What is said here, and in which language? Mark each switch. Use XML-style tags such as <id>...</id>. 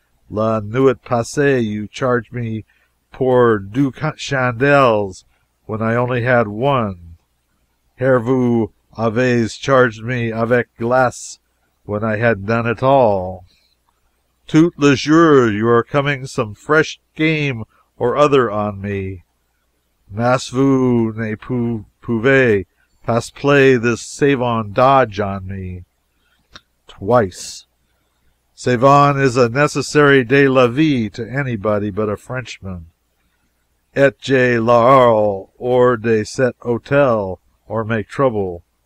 <fr>La nuit passée</fr> <en>you charged me</en> <fr>pour 2 chandelles</fr> <en>when I only had 1. Here</en> <fr>vous avez</fr> <en>charged me</en> <fr>avec glace</fr> <en>when I had none at all.</en> <fr>Tout le jour</fr> <en>you are coming some fresh game or other on me.</en> <fr>Mas vous ne pouvez pas</fr> <en>play this</en> <fr>savon</fr> <en>dodge on me. Twice. Savon is a necessary</en> <fr>de la vie</fr> <en>to anybody but a Frenchman.</en> <fr>Et je l'aurai hors de cet hôtel,</fr> <en>or make trouble.</en>